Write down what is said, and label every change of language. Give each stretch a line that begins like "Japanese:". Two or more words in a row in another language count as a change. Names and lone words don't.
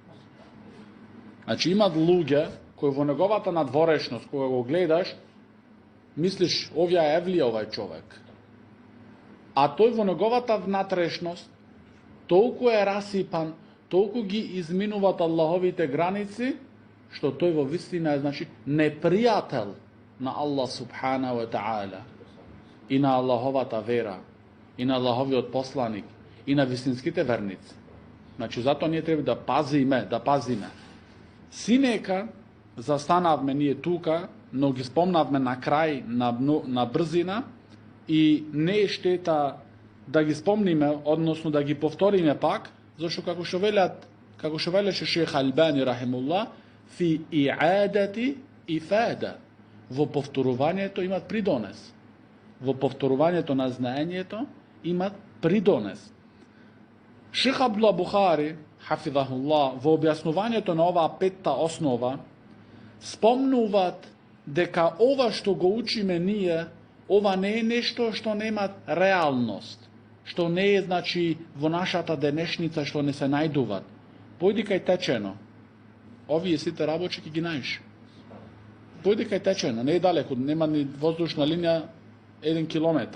Macedonian: Значи, има луѓе који во неговата надворешност, која го гледаш, мислиш, овја је евлија овај човек. А то је во неговата внатрешност, толику је расипан, толику ги изминуват Аллаховите граници, што то је во вистина, значи, непријател на Аллах
Arabic: سبحانه وتعالى
Macedonian: и на Аллаховата вера и на Аллахови одпосланик и на вистинските верници. Значи, затоније треба да пазиме. Синека застанавме није тука, но ги спомнавме на крај, на брзина и не штета да ги спомниме, односно да ги повториме пак, зашто како ше вељаше шејх Албани рахимуллах,
Arabic: في الإعادة إفادة.
Macedonian: Во повторовање то имат придонес. Во повторовање то на знање то имат придонес. Шејх Абдуллах Бухари хафидахуллах во објаснување то на ова пета основа спомнуват дека ова што го учиме није ова не е нешто што нема реалност, што не е, значи, во нашата денешница што не се најдуваат. Појди кај течено. Овие сите работи ќе ги најдеш. Појди кај течено, не е далеко, нема ни воздушна линија 1 километар.